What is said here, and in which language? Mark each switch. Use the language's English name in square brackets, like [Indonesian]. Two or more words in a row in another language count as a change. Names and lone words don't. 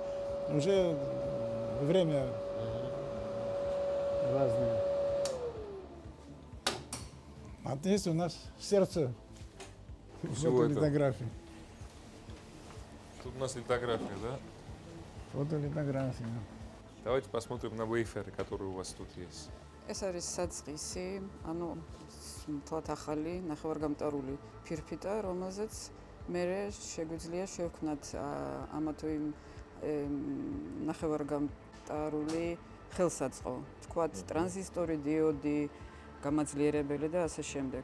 [Russian] Уже время разное. А здесь у нас сердце Всего этого. фотолитографии. Тут у нас литография, да? Фотолитография. Давайте посмотрим на вейферы, которые у вас тут есть. [Georgian] ეს არის საწყისი, ანუ თვათ ახალი ნახევარგამტარული ფირფიტა, რომელზეც მე შეგვიძლია შევქმნათ ამა თუ იმ ნახევარგამტარული ხელსაწყო, თქვათ ტრანზისტორი, დიოდი, გამაძლიერებელი და ასე შემდეგ.